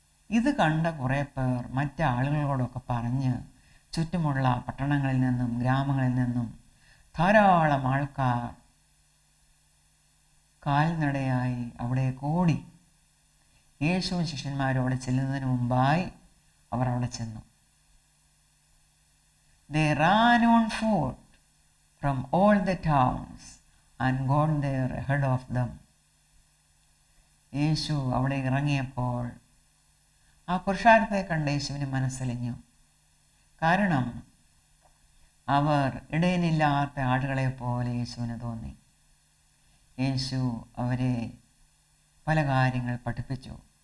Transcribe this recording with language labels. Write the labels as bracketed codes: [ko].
[ml] ഇത് കണ്ട കുറേ പേർ മറ്റാളുകളോടൊക്കെ പറഞ്ഞ് ചുറ്റുമുള്ള പട്ടണങ്ങളിൽ നിന്നും ഗ്രാമങ്ങളിൽ നിന്നും ധാരാളം ആൾക്കാർ കാൽനടയായി അവിടെ കൂടി. യേശുവും ശിഷ്യന്മാരും അവിടെ ചെല്ലുന്നതിന് മുമ്പായി അവർ അവിടെ ചെന്നു. [en] They ran on foot from all the towns and got there ahead of them. [ml] യേശു അവിടെ ഇറങ്ങിയപ്പോൾ ആ പുരുഷാരത്തെ കണ്ട് യേശുവിന് മനസ്സലിഞ്ഞു. കാരണം അവർ ഇടയനില്ലാത്ത ആടുകളെ പോലെ യേശുവിന് തോന്നി. യേശു അവരെ പല കാര്യങ്ങൾ പഠിപ്പിച്ചു.